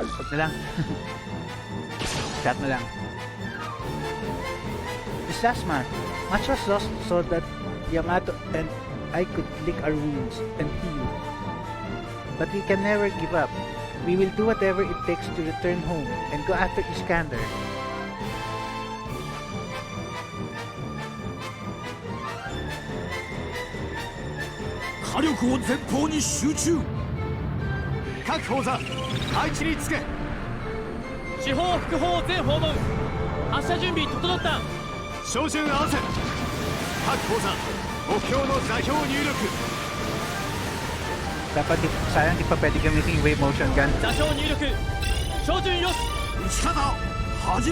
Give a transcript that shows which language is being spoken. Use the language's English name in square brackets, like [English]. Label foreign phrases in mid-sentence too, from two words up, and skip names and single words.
[Filipino] na lang. Chat na lang. [English] This last month, much was lost so that Yamato and I could lick our wounds and heal. But we can never give up. We will do whatever it takes to return home and go after Iskander. [Japanese] 火力を前方に集中。各砲座配置につけ。四方副砲全訪問。発射準備整った。照準合わせ。各砲座目標の座標入力。 [Filipino] Dapat sayang di pa pwede gamitin yung [English] wave motion gun. [Japanese] 座標入力。照準よし。撃ち方始め。